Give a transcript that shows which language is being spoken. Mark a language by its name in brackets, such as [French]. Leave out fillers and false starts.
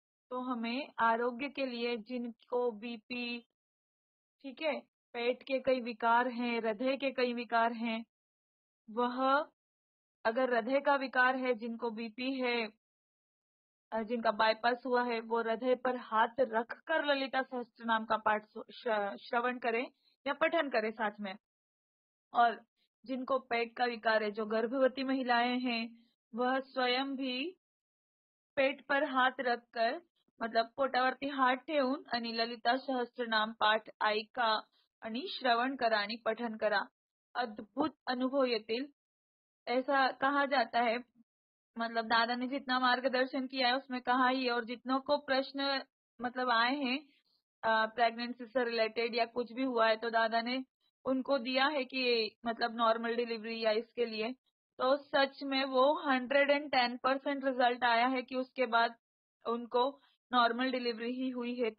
[Hindi] तो हमें आरोग्य के लिए जिनको बीपी, ठीक है, पेट के कई विकार हैं, हृदय के कई विकार हैं, वह अगर हृदय का विकार है, जिनको बीपी है, जिनका बाईपास हुआ है, वो हृदय पर हाथ रखकर ललिता सहस्त्र नाम का पाठ श्रवण करें या पठन करें साथ में। और जिनको पेट का विकार है, जो गर्भवती महिलाएं हैं, वह स्वयं भी पेट पर हाथ रखकर, मतलब [Marathi] पोटावरती हात ठेवून आणि ललिता सहस्त्रनाम पाठ ऐका आणि श्रवण करा आणि पठन करा, अद्भुत अनुभव येतील। [Hindi] ऐसा कहा जाता है, मतलब दादा ने जितना मार्गदर्शन किया है उसमें कहा ही है। और जितनों को प्रश्न मतलब आए हैं प्रेगनेंसी से रिलेटेड या कुछ भी हुआ है, तो दादा ने उनको दिया है कि मतलब नॉर्मल डिलीवरी या इसके लिए, तो सच में वो 110% रिजल्ट आया है कि उसके बाद उनको नॉर्मल डिलीवरी ही हुई है।